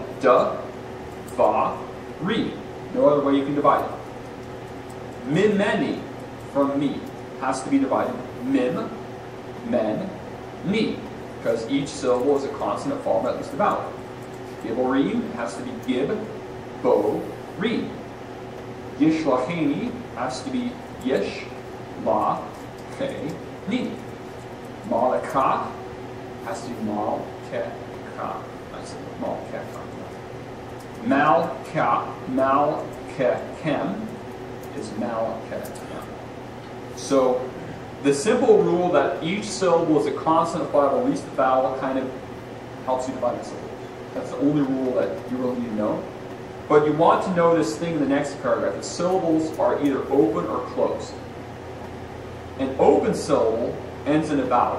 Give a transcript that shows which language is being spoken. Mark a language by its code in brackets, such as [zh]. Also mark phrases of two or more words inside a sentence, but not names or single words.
[he] Da, va, ri. [en] No other way you can divide it. Mimeni, from me, has to be divided. [he] Mim, men, ni. [en] Because each syllable is a consonant followed by at least a vowel. Giborim has to be gib, bo, ri. Yishlacheni has to be yish, la, fe, ni. Malaka has to be mal, ke, ka. I said mal, ke, ka. Mal, ka, mal, ke, kem is mal, ke, kem. So the simple rule that each syllable is a consonant followed by at least a vowel kind of helps you divide the syllables. That's the only rule that you really need to know. But you want to know this thing in the next paragraph. The syllables are either open or closed. An open syllable ends in a vowel.